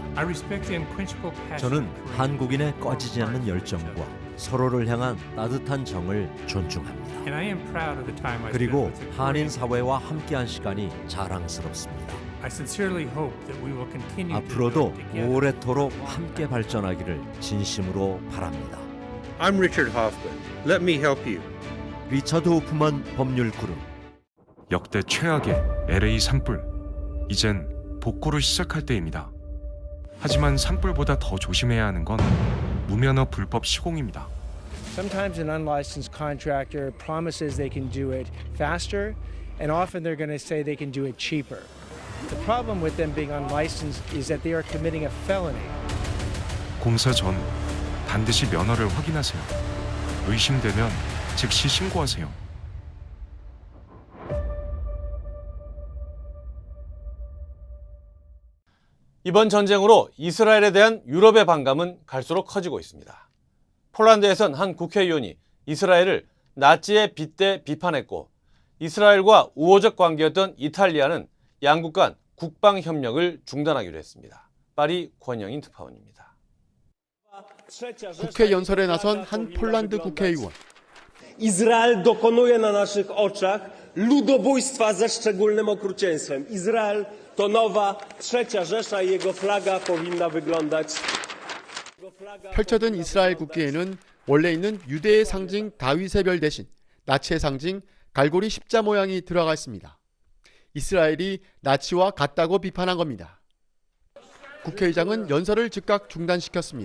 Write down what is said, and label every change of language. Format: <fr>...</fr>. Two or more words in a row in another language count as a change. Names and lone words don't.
<ko>저는 한국인의 꺼지지 않는 열정과 서로를 향한 따뜻한 정을 존중합니다. 그리고 한인 사회와 함께한 시간이 자랑스럽습니다. 앞으로도 오래도록 함께 발전하기를 진심으로 바랍니다.</ko> <en>I'm Richard Hoffman. Let me help you.</en> <ko>리처드 호프만 법률 그룹 역대 최악의 LA 산불. 이젠 복구를 시작할 때입니다. 하지만 산불보다 더 조심해야 하는 건 무면허 불법 시공입니다.</ko> <en>Sometimes an unlicensed contractor promises they can do it faster, and often they're going to say they can do it cheaper. The problem with them being unlicensed is that they are committing a felony.</en> <ko>공사 전 반드시 면허를 확인하세요. 의심되면 즉시 신고하세요. 이번 전쟁으로 이스라엘에 대한 유럽의 반감은 갈수록 커지고 있습니다. 폴란드에선 한 국회의원이 이스라엘을 나치에 빗대 비판했고, 이스라엘과 우호적 관계였던 이탈리아는 양국 간 국방 협력을 중단하기로 했습니다. 파리 권영인 특파원입니다. 국회 연설에 나선 한 폴란드 국회의원.</ko> <pl>Izrael dokonuje na naszych oczach ludobójstwa ze szczególnym okrucieństwem. Izrael to nowa trzecia Rzesza i jego flaga powinna wyglądać.</pl> <ko>펼쳐든 이스라엘 국기에는 원래 있는 유대의 상징 다윗의 별 대신 나치의 상징 갈고리 십자 모양이 들어가 있습니다. 이스라엘이 나치와 같다고 비판한 겁니다. 국회의장은 연설을 즉각 중단시켰습니다.</ko>